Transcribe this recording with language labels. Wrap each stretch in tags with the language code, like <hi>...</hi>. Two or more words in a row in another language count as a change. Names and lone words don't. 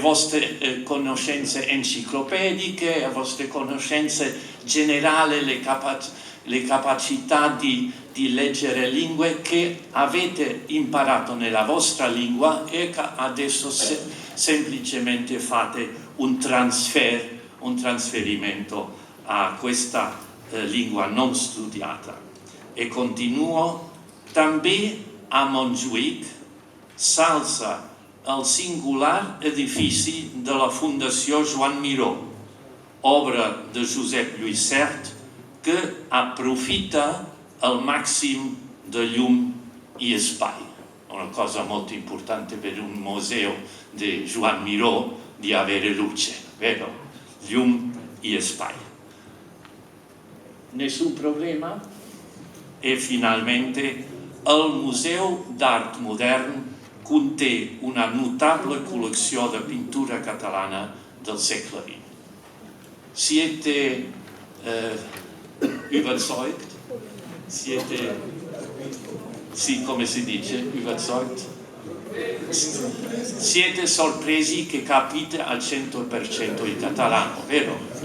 <it>vostre conoscenze enciclopediche, le vostre conoscenze generali, le capacità di leggere lingue che avete imparato nella vostra lingua e che adesso semplicemente fate un trasferimento a questa lingua non studiata. E continuo,</it> <ca>també a Montjuïc s'alça el singular edifici de la Fundació Joan Miró, obra de Josep Lluís Sert, que aprofita al màxim de llum i espai.</ca> <it>Una cosa molto importante per un museo di Joan Miró di avere luce, vero?</it> <ca>Llum i espai.</ca> <it>Nessun problema? E finalmente</it> <ca>el Museu d'Art Modern conté una notable col·lecció de pintura catalana del segle XX.</ca> <it>Siete überzeugt? Sì, come si dice? Überzeugt? Siete sorpresi che capite al 100% il catalano, vero?</it>